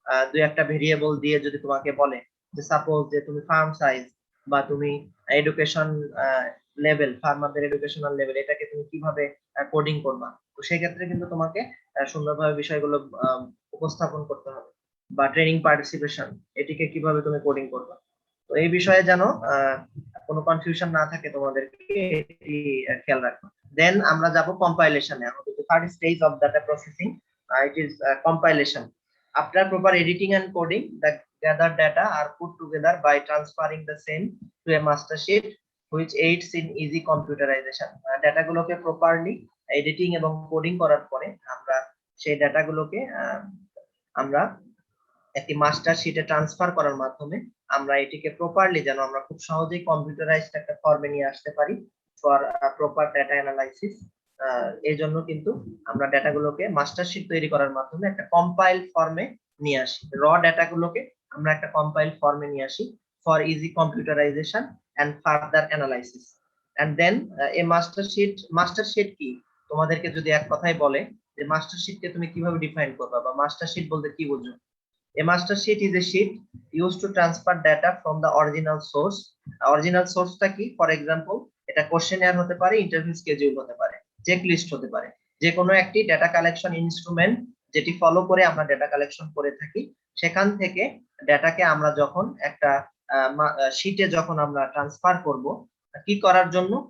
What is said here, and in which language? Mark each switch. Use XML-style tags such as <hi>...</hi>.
<bn>দুই একটা ভেরিয়েবল দিয়ে যদি তোমাকে বলে যে সাপোজ যে তুমি ফার্ম সাইজ বা তুমি এডুকেশন লেভেল, ফার্মারদের এডুকেশনাল লেভেল, এটাকে তুমি কিভাবে কোডিং করবা, তো সেই ক্ষেত্রে কিন্তু তোমাকে সুন্দরভাবে বিষয়গুলো উপস্থাপন করতে হবে। বা ট্রেনিং পার্টিসিপেশন, এটিকে কিভাবে তুমি কোডিং করবা। তো এই বিষয়ে যেন কোনো কনফিউশন না থাকে তোমাদেরকে, এটি খেয়াল রাখবে। দেন আমরা যাব কম্পাইলেশনে। আমাদের third stage of data processing, it is compilation.</bn> <en>After proper editing and coding, the gathered data are put together by transferring the same to a master sheet which aids in easy computerization.</en> <bn>ডেটাগুলোকে properly editing এবং coding করার পরে আমরা সেই ডেটাগুলোকে আমরা একটি master শিটে transfer করার মাধ্যমে আমরা এটিকে প্রপারলি যেন আমরা খুব সহজেই কম্পিউটারাইজড একটা ফর্মে নিয়ে আসতে পারি ফর প্রপার ডেটা অ্যানালাইসিস। এই জন্য কিন্তু আমরা ডেটাগুলোকে মাস্টার শিট তৈরি করার মাধ্যমে একটা কম্পাইল ফর্মে নিয়ে আসি। র ডেটাগুলোকে আমরা একটা কম্পাইল ফর্মে নিয়ে আসি for easy computerisation and further analysis. And then A master sheet কি, তোমাদেরকে যদি এক কথায় বলে যে মাস্টার শিটকে তুমি কিভাবে ডিফাইন করবা বা মাস্টার শিট বলতে কি বুঝো?</bn> <en>A master sheet is a sheet used to transfer data from the original source. Original source টা কি? For example,</en> <bn>এটা কোশ্চেনিয়ার হতে পারে, ইন্টারভিউ স্কেডিউল হতে পারে, চেকলিস্ট হতে পারে, যে কোনো একটি ডেটা কালেকশন ইনস্ট্রুমেন্ট যেটি ফলো করে আমরা ডেটা কালেকশন করে থাকি। সেখান থেকে ডেটাকে আমরা যখন একটা শিটে যখন আমরা ট্রান্সফার করব, কি করার জন্য?</bn>